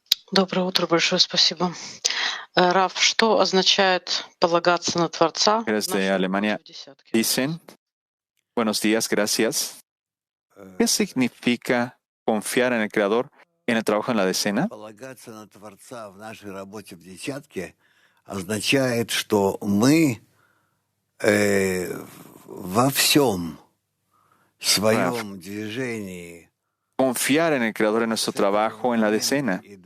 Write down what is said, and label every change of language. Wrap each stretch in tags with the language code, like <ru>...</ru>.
<ru>Доброе утро, большое спасибо. Раф, что означает полагаться на Творца?</ru> <es>Desde Alemania dicen, buenos días, gracias. ¿Qué significa confiar en el Creador en el trabajo en la decena?</es> <ru>Полагаться на Творца в нашей работе в десятке означает, что мы во всем своем движении</ru> <es>Confiar en el Creador en nuestro trabajo en la decena.</es>